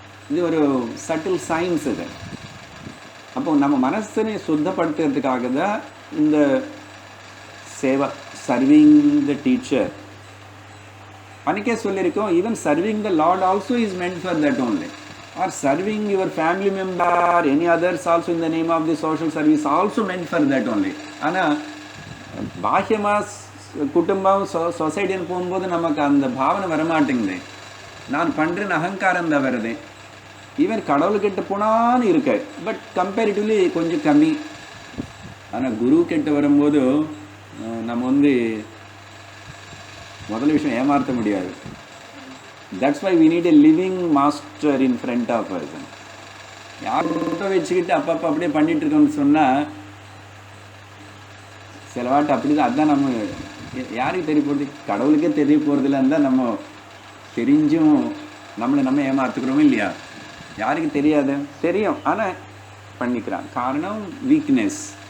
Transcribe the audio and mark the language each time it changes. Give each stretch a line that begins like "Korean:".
Tamil: இது ஒரு subtle science இது. அப்போ நம்ம மனசனை சுத்தப்படுத்துறதுக்காக தான் இந்த சேவா,
English: Serving the teacher.
Tamil: அன்றைக்கே சொல்லியிருக்கோம்,
English: Even serving the lord also is meant for that only. Or serving your family member or any others also in the name of the social service also meant for that only.
Tamil: ஆனால் பாஹ்யமாக குடும்பம் சொசைட்டின்னு போகும்போது நமக்கு அந்த பாவனை வரமாட்டேங்குது. நான் பண்ணுறேன்னு அகங்காரம் தான் வருது. ஈவன் கடவுள்கிட்ட போனான்னு இருக்கு,
English: but comparatively
Tamil: கொஞ்சம் கம்மி. ஆனால் குரு கிட்ட வரும்போது நம்ம முதல் விஷயம் ஏமாற்ற முடியாது.
English: That's why we need a living master in front of us.
Tamil: யார் ஃபோட்டோ வச்சுக்கிட்டு அப்பப்போ அப்படியே பண்ணிட்டு இருக்கோம்னு சொன்னால் சில வாட்டு அப்படி தான். அதுதான் நம்ம யாருக்கு தெரிய போகிறது, கடவுளுக்கே தெரிய போகிறதுல இருந்தால் நம்ம தெரிஞ்சும் நம்ம ஏமாற்றுக்கிறோமோ இல்லையா. யாருக்கு தெரியாது, தெரியும், ஆனால் பண்ணிக்கிறான். காரணம் வீக்னஸ்.